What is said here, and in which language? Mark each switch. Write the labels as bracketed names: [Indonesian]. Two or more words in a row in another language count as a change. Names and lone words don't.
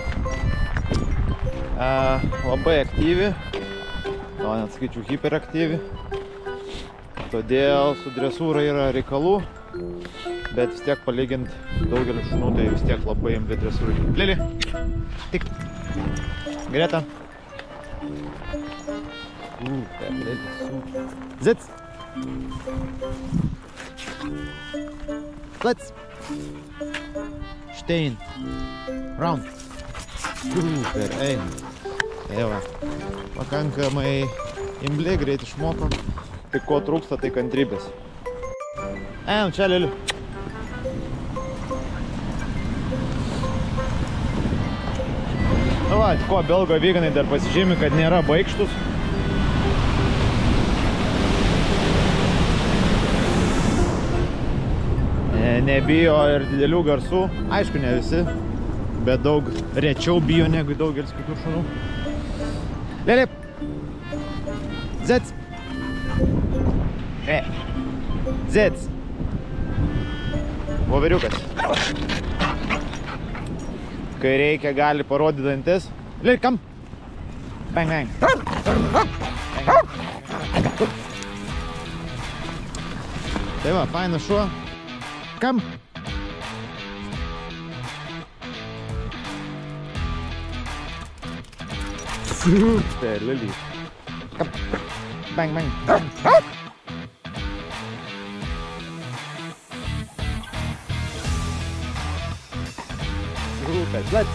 [Lithuanian] Labai aktyvi, gal net sakyčiau hiperaktyvi. Todėl su dresūra yra reikalų, bet vis tiek palygint daugelį šunų, tai vis tiek labai imli dresūrai. Lili, tik. Greta. Sitz. Platz. Stehen. Round. Super, eina. Tai va. Pakankamai imli, greit išmoko. Tai ko trūksta, tai kantrybės. Einam čia, Lili. Va, ko Belgo Viganai dar pasižymi, kad nėra baikštus. Nebijo ir didelių garsų. Aišku, ne visi, bet daug rečiau bijo negu daugelis kitų šunų. Lili! Sitz! Sitz! Voveriukas. Kai reikia, gali parodyti dantis. Lili, kam? Bang, bang. Tai va, fainas šuo. Kam? Super, Lili. Kam? Bang, bang. Super, let's.